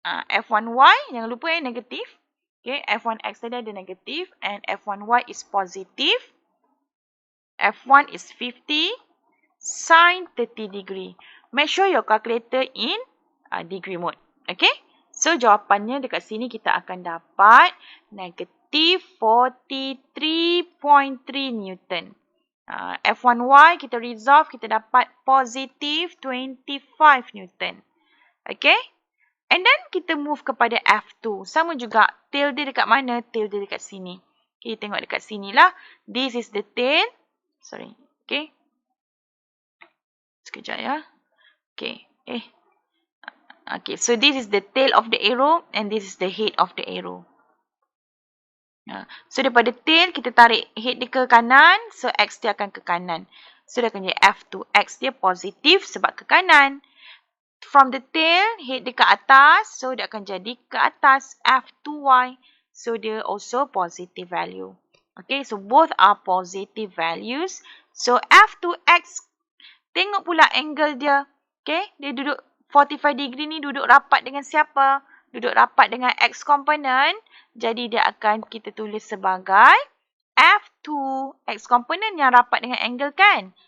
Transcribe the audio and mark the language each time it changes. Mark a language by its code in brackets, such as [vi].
[ms] F1Y, jangan lupa negatif. Okay, F1X tadi ada negatif. [en] And F1Y is positive. F1 is 50 sin 30 degree. Make sure your calculator in degree mode. Okay. [ms] So, jawapannya dekat sini kita akan dapat negatif 43.3 Newton. F1Y kita resolve, kita dapat positif 25 Newton. Okay. And then, kita move kepada F2. Sama juga, tail dia dekat mana? Tail dia dekat sini. [en] Okay, [ms] tengok dekat sini lah. [en] This is the tail. Sorry. Okay. [ms] Sekejap ya. [en] Okay. Okay, so this is the tail of the arrow and this is the head of the arrow. [ms] So, daripada tail, kita tarik head dia ke kanan. So, X dia akan ke kanan. So, dia akan jadi F2. X dia positif sebab ke kanan. [en] From the tail, [ms] head dia ke atas. So, dia akan jadi ke atas F2Y. [en] So, dia also positive value. Okay, so both are positive values. [ms] So, F2X, tengok pula angle dia. Okay, dia duduk 45 degree ni duduk rapat dengan siapa? Duduk rapat dengan X component. Jadi, dia akan kita tulis sebagai F2 X component yang rapat dengan angle kan?